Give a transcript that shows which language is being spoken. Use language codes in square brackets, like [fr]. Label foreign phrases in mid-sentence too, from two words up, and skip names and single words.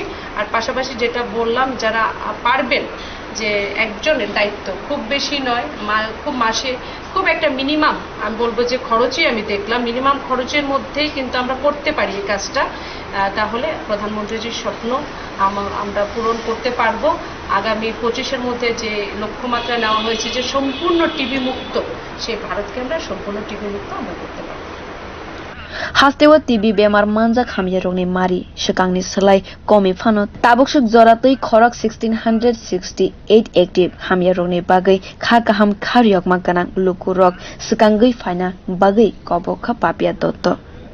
[bn] আর পাশাপাশি যেটা বললাম, যারা পারবেন, যে একজনের দায়িত্ব খুব বেশি নয়, খুব মাসে খুব একটা মিনিমাম, আমি বলবো যে খরচই আমি দেখলাম, মিনিমাম খরচের মধ্যেই কিন্তু আমরা করতে পারি এই কাজটা। তাহলে প্রধানমন্ত্রীজির স্বপ্ন আমরা পূরণ করতে পারবো। আগামী 25-এর মধ্যে যে লক্ষ্যমাত্রা নেওয়া হয়েছে যে সম্পূর্ণ টিবি মুক্ত, সেই ভারতকে আমরা সম্পূর্ণ টিবি মুক্ত আমরা করতে পারবো। [trp] हास्तेवा टिबी बेमार मानजाक हामिया रोगनि मारि सिगांनि सोलाय कमि फानो ताबुकसुक जरातै खरक 1668 एक्टिभ हामिया रोगनि बागै खा गाहाम खारियक मागानां लुकु रग सिगांगै फायना बागै कबक पापिया दत्त।